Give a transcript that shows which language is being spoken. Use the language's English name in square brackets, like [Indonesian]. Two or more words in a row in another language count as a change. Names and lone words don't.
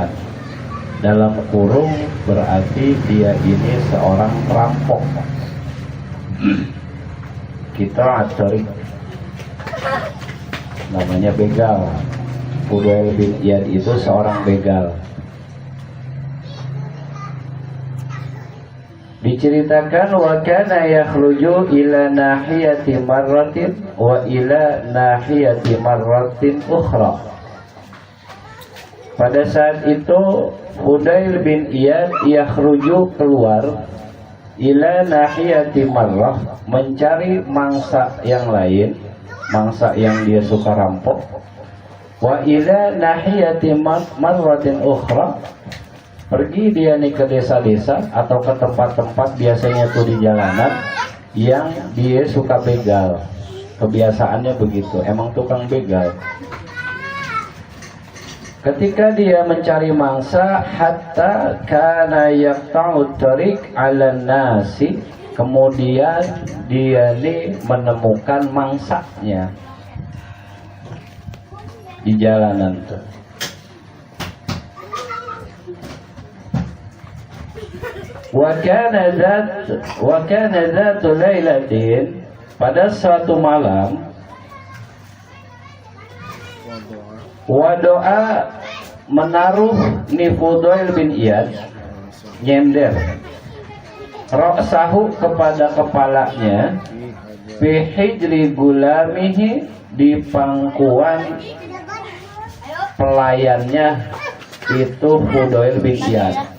[Indonesian] Dalam kurung berarti dia ini seorang perampok. Kita at-tariq namanya begal. Fudail bin Iyad itu seorang begal. [Arabic] Diceritakan وكان يخرج إلى ناحية مرة وإلى ناحية مرة أخرى. [Indonesian] Pada saat itu Fudail bin Iyad yakhruju keluar [Arabic] إلى ناحية مرة, [Indonesian] mencari mangsa yang lain, mangsa yang dia suka rampok, [Arabic] وإلى ناحية مرة أخرى, [Indonesian] pergi dia nih ke desa-desa atau ke tempat-tempat biasanya tuh di jalanan yang dia suka begal. Kebiasaannya begitu, emang tukang begal. Ketika dia mencari mangsa, [Arabic] حتى كان يقطع طريق على ناس, [Indonesian] kemudian dia nih menemukan mangsanya di jalanan tuh. [Arabic] وكان ذات ليلة, [Indonesian] pada suatu malam, wa doa menaruh ni Fudail bin Iyad, nyender ra'sahu, kepada kepalanya, [Arabic] في حجر غلامه, [Indonesian] di pangkuan pelayannya itu Fudail bin Iyad.